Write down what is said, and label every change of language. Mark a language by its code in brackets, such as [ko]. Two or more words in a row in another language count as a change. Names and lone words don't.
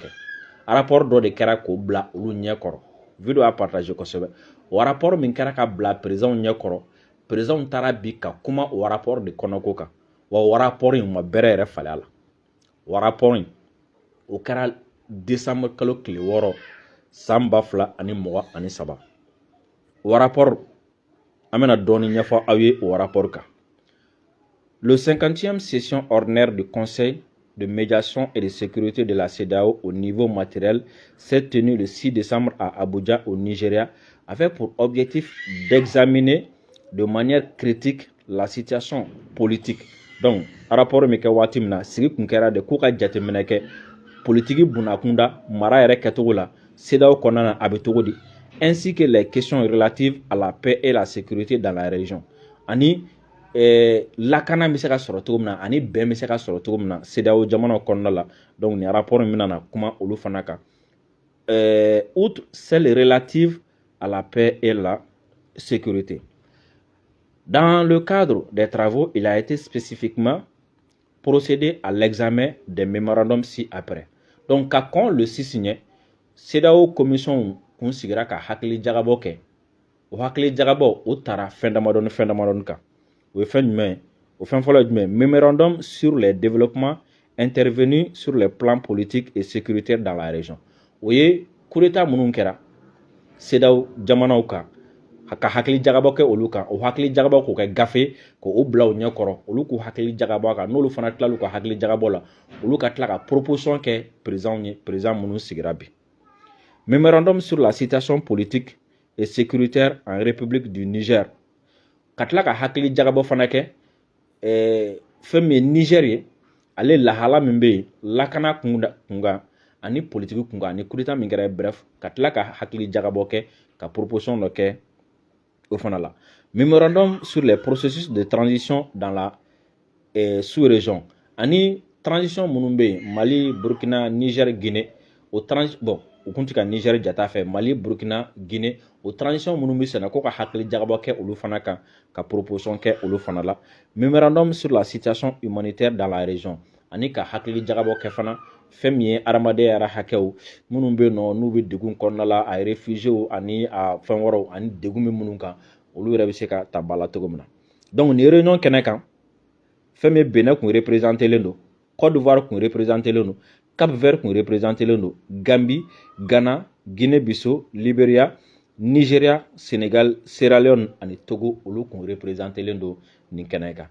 [bm] kɛ rapport dɔ de kɛra k'o bila olu ɲɛkɔrɔ vidéo a partager kosɛbɛ o rapport min kɛra ka bila président ɲɛkɔrɔ président taara bi ka kuma o rapport de kɔnɔko kan wa o rapport in ma bɛrɛ yɛrɛ falen a la o rapport in o kɛra décembre kalo tile 6 san 2023 o rapport an bɛna dɔɔni ɲɛfɔ aw ye o rapport kan. [fr] Le 50e session ordinaire du Conseil de médiation et de sécurité de la CEDEAO au niveau matériel s'est tenue le 6 décembre à Abuja au Nigeria avec pour objectif d'examiner de manière critique la situation politique. [bm] Donc, rapport mi kɛ waati min na sigi kun kɛra de k'u ka jateminɛ kɛ politique bunakunda mara yɛrɛ kɛcogo la CEDEAO kɔnɔna na a bɛ cogo di [fr] ainsi que les questions relatives à la paix et la sécurité dans la région [bm] ani lakana bɛ se ka sɔrɔ cogo min na ani bɛn bɛ se ka sɔrɔ cogo min na CEDEAO jamanaw kɔnɔna la donc nin rapport in bɛna na kuma olu fana kan [fr] outre celle relative à la paix et la sécurité. Dans le cadre des travaux, il a été spécifiquement procédé à l'examen des mémorandums ci-après. Donc, quand le signé, [bm] CEDEAO commission kun sigira ka hakili jagabɔ kɛ o hakili jagabɔ o tara fɛn damadɔni kan o ye fɛn jumɛn o fɛn fɔlɔ ye jumɛn [fr] mémorandum sur les développements intervenus sur les plans politiques et sécuritaires dans la région [bm] o ye [fr] coup d'état [bm] minnu kɛra CEDEAO jamanaw kan ka hakili jagabɔ kɛ olu kan o hakili jagabɔ k'o kɛ gafe k'o bila o ɲɛkɔrɔ olu k'u hakili jagabɔ kan n'olu fana tilal'u ka hakili jagabɔ la olu ka tila ka proposition kɛ président ye président minnu sigira bi. [fr] Mémorandum sur la situation politique et sécuritaire en République du Niger. [bm] Katla ka hakili jagabɔ fana kɛ fɛn min ye Niger ye ale lahala min bɛ yen lakana kunkan ani politique kunkan ani [fr] coup d'état [bm] min kɛra bref ka tila ka hakili jagabɔ kɛ ka proposition dɔ kɛ o fana la. [fr] Mémorandum sur les processus de transition dans la sous-région [bm] ani transition minnu bɛ yen Mali, Burkina, Niger, Guinée o bon u kun tɛ ka Niger jata fɛ Mali, Burkina, Guinée o transition minnu bɛ senna ko ka hakili jagabɔ kɛ olu fana kan ka proposition kɛ olu fana la. [fr] Mémorandum sur la situation humanitaire dans la région [bm] ani ka hakili jagabɔ kɛ fana fɛn min ye adamadenya yɛrɛ hakɛw minnu bɛ yen nɔ n'u bɛ degun kɔnɔna la a réfugiés ani a fɛn wɛrɛw ani degun bɛ minnu kan olu yɛrɛ bɛ se ka ta ba la cogo min na. Donc nin réunion kɛnɛ kan fɛn min Benin kun représenté len don Côte d'Ivoire kun représenté len don Cap-Vert kun représenté len don Gambie, Ghana, Guinée-Bissau, Libéria, Nigeria, Sénégal, Sierra Leone ani Togo olu kun représenté len don nin kɛnɛ kan.